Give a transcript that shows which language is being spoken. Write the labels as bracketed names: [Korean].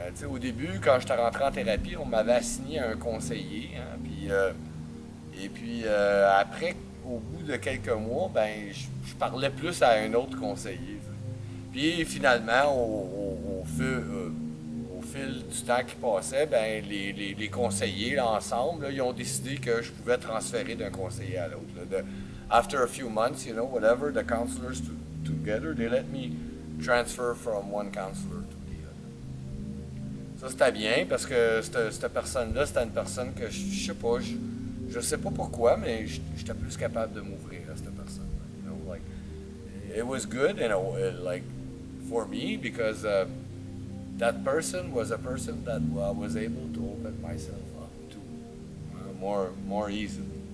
[French] Au début, quand j'étais rentré en thérapie, on m'avait assigné un conseiller, hein, et puis après, au bout de quelques mois, ben je parlais plus à un autre conseiller. Puis finalement, au fil du temps qui passait, ben les conseillers là, ensemble, là, ils ont décidé que je pouvais transférer d'un conseiller à l'autre. [English] After a few months, you know, whatever, the counselors together, they let me transfer from one counselor to the other. [French] Ça, c'était bien parce que cette personne-là, c'était une personne que je sais pas, je sais pas pourquoi, mais j'étais plus capable de m'ouvrir à cette personne-là. [English] You know, like, it was good, you know, like, for me because that person was a person that I was able to open myself up to more easily.